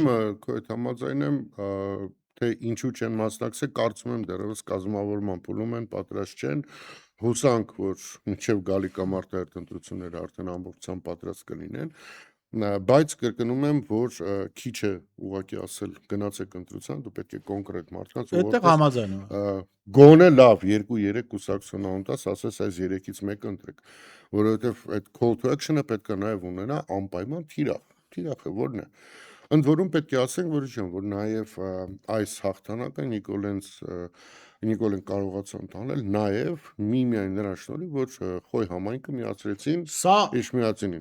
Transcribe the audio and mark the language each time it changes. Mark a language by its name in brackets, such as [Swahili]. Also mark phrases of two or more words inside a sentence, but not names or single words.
[Armenian] Քո հետ համաձայն եմ, թե ինչու չեն մասնակցել, կարծում եմ դեռևս կազմավորման փուլում են, պատրաստ չեն։ Հուսանք, որ մինչև գալի կամ արտահերթ ընտրությունները արդեն ամբողջությամբ պատրաստ կլինեն, բայց կրկնում եմ, որ քիչ է ուղղակի ասել գնացեք ընտրության, դու պետք է կոնկրետ մարդկանց Այդտեղ համաձայն եմ։ գոնե լավ 2-3 կուսակցություն անտաս, ասես այս 3-ից մեկը ընտրեք, որովհետև այդ [English] call to action- [Armenian] ը պետք է նաև ունենա անպայման թիրախը որն է։ Ընդ որում պետք է ասենք, որ նաև այս հաղթանակը Նիկոլեն կարողացան տանել նաև միմիայն նրան շնորհիվ, որ Խոյ համայնքը միացրեցին Էշմիածինին։